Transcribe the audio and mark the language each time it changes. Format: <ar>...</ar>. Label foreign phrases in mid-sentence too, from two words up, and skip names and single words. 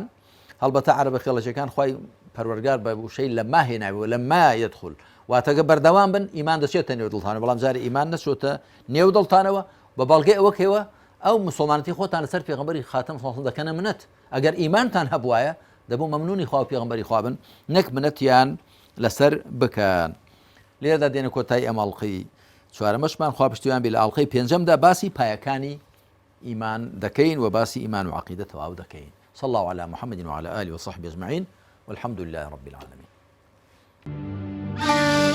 <ckb>هەڵبەتە عەرەبە خێڵەچیەکان خوای پەروەردگار بە وشەی لەما هێناوی و</ckb> <ar>لەما یەدخول</ar> <ckb>واتەگە بەردەوام بن ئیمان دەچێتە نێو دڵتانەوە بەڵام جارێ ئیمان نەچۆتە نێو دڵتانەوە بە بەڵگەی ئەوە کەوە ئەو مسلمانەتی خۆتان لەسەر پێغەمبەری خاتم سڵ دەکەنە منەت ئەگەر ئیمانتان هەبوایە دەبوو مەمنونی خوا و پێغەمبەری خوا بن نەک منەتیان لەسەر بکەن. لێرەدا دێنە کۆتایی ئەم ئەڵقەی چوارەمەشمان خوا پشتیوان بێ لە ئەڵقەی پێنجەمدا باسی پایەکانی ئیمان دەکەین و باسی ئیمان و عەقیدە تەواو دەکەین.</ckb> <ar>صلى الله على محمد وعلى آله وصحبه أجمعين والحمد لله رب العالمين.</ar>